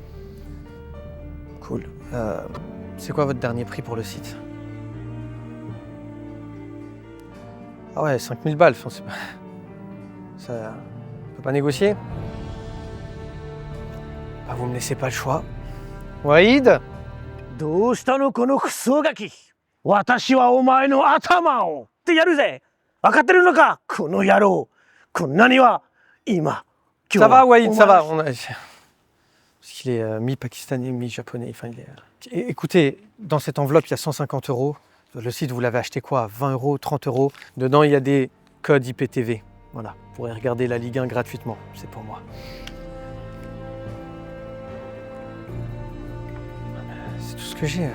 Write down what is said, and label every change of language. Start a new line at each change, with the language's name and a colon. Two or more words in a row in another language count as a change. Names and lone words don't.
French: Cool. C'est quoi votre dernier prix pour le site? Ah ouais, 5000 balles, enfin, c'est pas... Ça... On peut pas négocier? Bah, vous me laissez pas le choix. Wahid?
Japanese: どうしたのこのクソガキ。私はお前の頭をってやるぜ。分かってるのかこの野郎。こんなには今。
French: Ça va, Wahid, ça va. Parce qu'il est mi-pakistanais, mi-japonais. Enfin, écoutez, dans cette enveloppe, il y a 150 €. Le site, vous l'avez acheté quoi? 20 €, 30 €. Dedans, il y a des codes IPTV. Voilà, vous pourrez regarder la Ligue 1 gratuitement. C'est pour moi. C'est tout ce que j'ai.